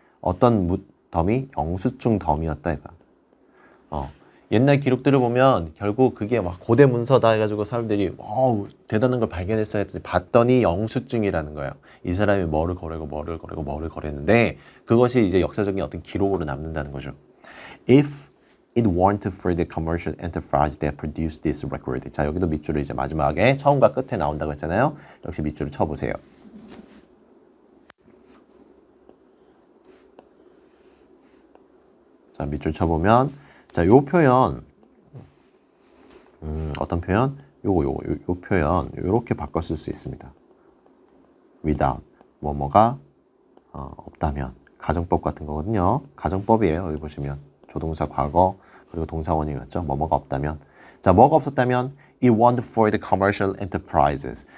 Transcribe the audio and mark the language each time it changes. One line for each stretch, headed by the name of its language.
Korean: 어떤 더미? 영수증 더미였다 이거. 옛날 기록들을 보면 결국 그게 막 고대 문서다 해가지고 사람들이 대단한 걸 발견했어 했더니 봤더니 영수증이라는 거예요. 이 사람이 뭐를 거랬는데 그것이 이제 역사적인 어떤 기록으로 남는다는 거죠.
English: If it weren't for the commercial enterprise that produced this record.
Korean: 자, 여기도 밑줄을 이제 마지막에 처음과 끝에 나온다고 했잖아요. 역시 밑줄을 쳐보세요. 자, 밑줄 쳐보면 자, 요 표현 어떤 표현? 요 표현 요렇게 바꿔 쓸 수 있습니다. without 뭐뭐가 없다면 가정법 같은 거거든요. 가정법이에요. 여기 보시면 조동사 과거 그리고 동사 원형이었죠. 뭐뭐가 없다면. 자, 뭐가 없었다면
English: it weren't for the commercial enterprises.